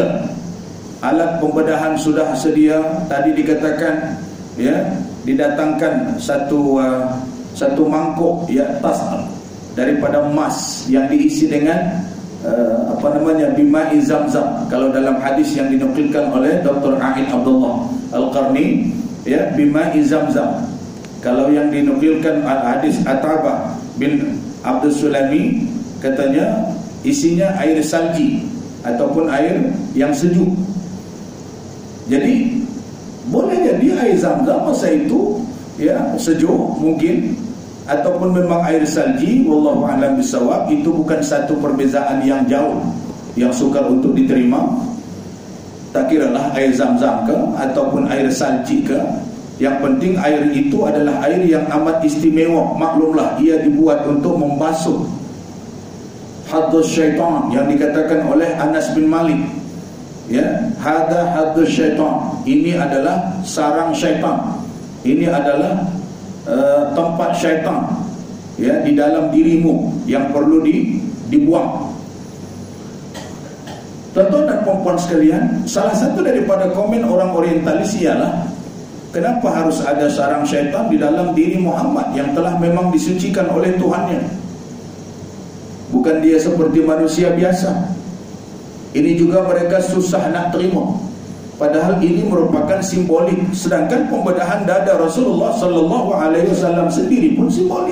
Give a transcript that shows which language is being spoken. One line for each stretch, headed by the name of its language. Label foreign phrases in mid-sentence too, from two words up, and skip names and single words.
Malay: Alat pembedahan sudah sedia. Tadi dikatakan, ya, didatangkan satu mangkuk, ya, tas daripada emas yang diisi dengan
Arabic: بماء زمزم.
Malay: Kalau dalam hadis yang dinukilkan oleh Dr. A'id Abdullah Al-Qarni, ya,
Arabic: بماء زمزم.
Malay: Kalau yang dinukilkan hadis Atabah bin Abdul Sulami, katanya isinya air salji ataupun air yang sejuk. Jadi boleh jadi air Zamzam masa itu, ya, sejuk mungkin, ataupun memang air salji.
Arabic: والله أعلم بالصواب.
Malay: Itu bukan satu perbezaan yang jauh yang sukar untuk diterima. Tak kiralah air Zamzam ke ataupun air salji ke, yang penting air itu adalah air yang amat istimewa. Maklumlah ia dibuat untuk membasuh
Arabic: حظ الشيطان
Malay: yang dikatakan oleh Anas bin Malik, ya,
Arabic: هذا حظ الشيطان,
Malay: ini adalah sarang syaitan, ini adalah tempat syaitan, ya, di dalam dirimu yang perlu dibuang. Tuan-tuan dan puan-puan sekalian, salah satu daripada komen orang orientalis ialah, kenapa harus ada sarang syaitan di dalam diri Muhammad yang telah memang disucikan oleh Tuhannya? Bukan dia seperti manusia biasa? Ini juga mereka susah nak terima. Padahal ini merupakan simbolik. Sedangkan pembedahan dada Rasulullah SAW sendiri pun simbolik.